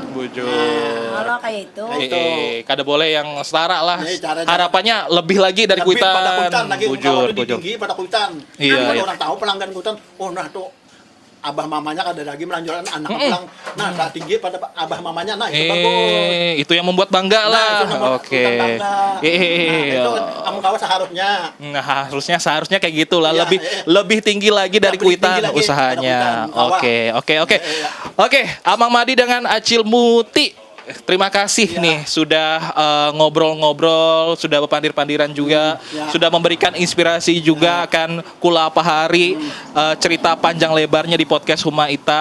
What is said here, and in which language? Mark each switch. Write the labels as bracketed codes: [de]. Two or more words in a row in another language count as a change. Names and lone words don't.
[bjn] Bujur. [id] Kalau kayak itu. [bjn] Kada boleh yang setara lah. Harapannya lebih lagi dari kuitan. Pada kuitan lagi bujur. Tinggi pada kuitan. Orang tahu pelanggan kuitan, oh nah tuh abah mamanya ada lagi melanjutkan anak pulang. Nah, saat tinggi pada abah mamanya, nah itu bagus. [id] Itu yang membuat bangga lah. Oke. Itu kamu kawan seharusnya. Nah, seharusnya kayak gitulah. Lebih tinggi lagi dari kuitan usahanya. Oke. Amang Madi dengan Acil Muti. Terima kasih nih sudah ngobrol-ngobrol, sudah berpandir-pandiran juga, sudah memberikan inspirasi juga akan Kula Pahari, cerita panjang lebarnya di podcast Huma Ita.